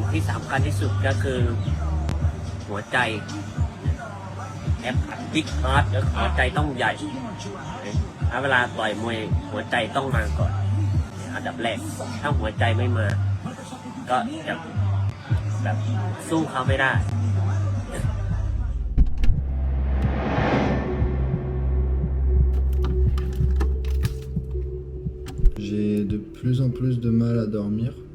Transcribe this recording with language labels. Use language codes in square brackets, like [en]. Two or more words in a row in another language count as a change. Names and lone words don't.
[th] นักมวยสิ่งที่สำคัญที่สุดก็คือหัวใจ [en] a big heart [th] แล้วหัวใจต้องใหญ่ถ้าเวลาต่อยมวยหัวใจต้องมาก่อนอันดับแรกถ้าหัวใจไม่มาก็จะแบบสู้เขาไม่ได้ [fr] J'ai de plus en plus de mal à dormir.